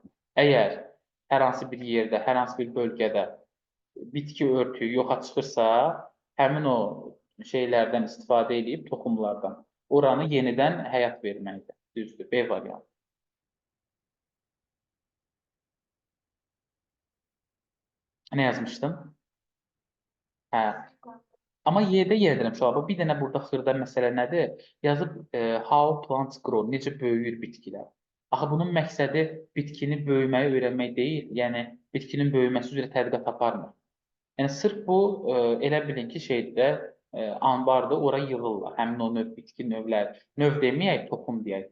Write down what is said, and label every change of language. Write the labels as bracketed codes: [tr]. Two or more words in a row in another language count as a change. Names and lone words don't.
[az] Əgər hər hansı bir yerdə, hər hansı bir bölgədə bitki örtüyü yoxa çıxırsa, həmin o şeylərdən istifadə edib, toxumlardan, oranı yenidən həyat verməkdir. Düzdür, B variantı. Nə yazmışdım? Hə. Amma Y-də yerdirəm uşaqlar. Bir dənə burada xırda məsələ nədir? [en] Yazıb how plants grow, [az] necə böyüyür bitkilər. Axı bunun məqsədi bitkini böyüməyi öyrənmək deyil, yəni bitkinin böyüməsi üzrə tədqiqat aparmır. Yəni sırf bu elə bilin ki, şeydə anbarda ora yığırlar. Həmin o növ bitki növləri, növ deməyək, toxum deyək.